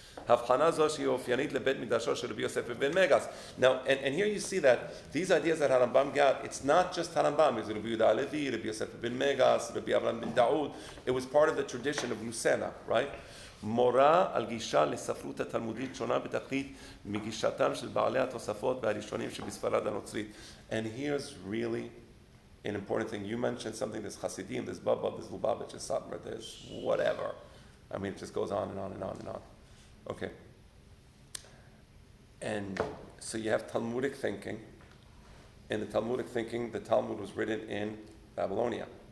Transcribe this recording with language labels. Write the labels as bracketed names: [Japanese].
[Hebrew] הבחנה זו שהיא אופיינית לבית מקדשו של רבי יוסף בן מגס. [English] Now, and here you see that these ideas that Harambam got, it's not just Harambam. It's Rabbi Yehuda Levi, Rabbi Yosef ben Megas, Rabbi Avraham ben Daud. It was part of the tradition of Lucena, right? [Hebrew] מורה על גישה לספרות התלמודית שונה בתכלית מגישתם של בעלי התוספות והראשונים שבספרד הנוצרית. [English] And here's really an important thing. You mentioned something, there's Hasidim, there's Baba, there's Lubavitch, there's Satmar, there's whatever. I mean, it just goes on and on and on and on. Okay. And so you have Talmudic thinking. In the Talmudic thinking, the Talmud was written in Babylonia.